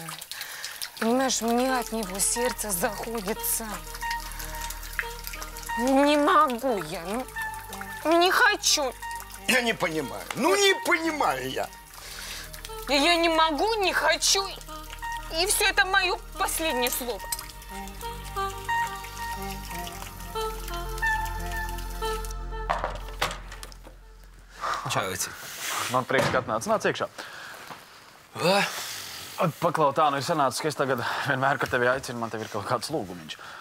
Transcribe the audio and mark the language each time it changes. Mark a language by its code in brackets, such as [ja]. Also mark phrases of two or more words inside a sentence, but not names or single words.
[ru] Понимаешь, мне от него сердце заходится. Не могу я, ну, не хочу. Я не понимаю. Ну, не понимаю я. И я не могу, не хочу. И все это мое последнее слово. [lv] Čau, Vici. Man prieks, ka atnāc. Nāc iekšā. Paklau, tā nu ir sanācis, ka es tagad vienmēr, kad tevi aicinu, man tev ir kaut kāds lūgumiņš.